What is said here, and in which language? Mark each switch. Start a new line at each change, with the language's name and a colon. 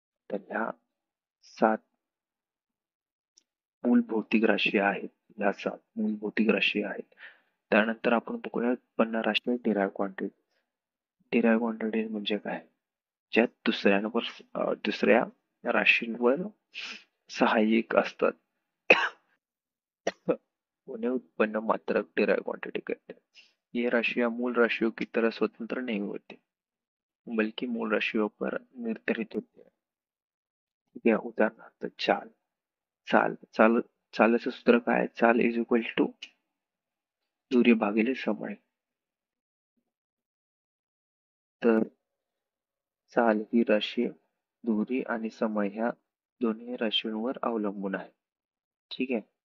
Marathi: तर ह्या 7 मूल भौतिक राशी आहेत. ह्या 7 मूल भौतिक राशी आहेत. त्यानंतर आपण बघूया उत्पन्न राशी, डिराइव्ह क्वांटिटी. डिराइव्ह क्वांटिटी म्हणजे काय? ज्या दुसऱ्या राशींवर सहाय्यक असतात.
Hindi: उन्हें उत्पन्न मात्रक डिराइव्ह क्वांटिटी कहते हैं. ये राशियां मूल राशियों की तरह स्वतंत्र नहीं होती, बल्कि मूल राशियों पर निर्धारित होते हैं.
Marathi: ठीक आहे. उदाहरणार्थ चाल. चाल चाल चालाचं सूत्र काय? चाल इज इक्वल टू दूरी भागिले समय. तर चाल ही राशी दूरी आणि समय ह्या दोन्ही राशींवर अवलंबून आहे. ठीक आहे.